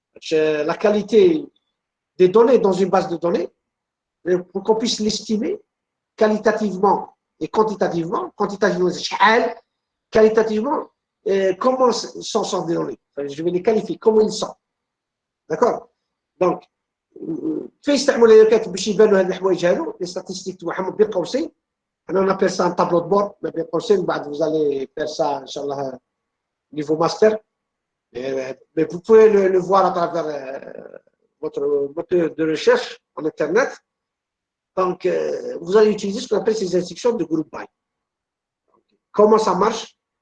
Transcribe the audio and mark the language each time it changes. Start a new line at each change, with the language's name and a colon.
French: La qualité des données dans une base de données, pour qu'on puisse l'estimer qualitativement et quantitativement, qualitativement, comment sont les données. Je vais les qualifier, comment ils sont. D'accord?
Arabic: Donc, فيستعملوا les requêtes باش يبانوا هاد الحوايج هادو les statistiques تاعهم بين قوسين.
French: On appelle ça un tableau de bord, mais بين قوسين بعد vous allez faire ça inchallah niveau master. Mais vous pouvez le voir à travers votre moteur de recherche en internet. Donc, vous allez utiliser ce qu'on appelle ces instructions de group by. Comment ça marche?